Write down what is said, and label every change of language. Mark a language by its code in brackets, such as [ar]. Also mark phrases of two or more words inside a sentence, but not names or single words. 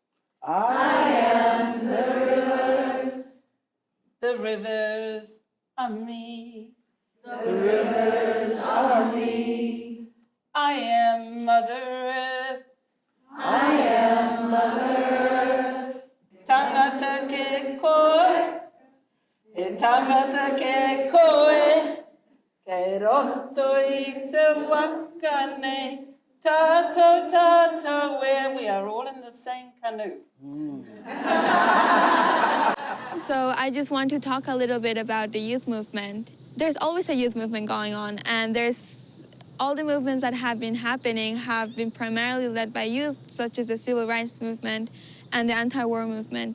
[en] I am the rivers. The rivers are me. The rivers are me. I am Mother Earth. I am Mother Earth. [mi] Tangata ke koe. E tangata ke koe. Ke roto I te wakane. Tato, tato, [en] where we are all in the same canoe. So I just want to talk a little bit about the youth movement. There's always a youth movement going on, and there's all the movements that have been happening have been primarily led by youth, such as the civil rights movement and the anti-war movement.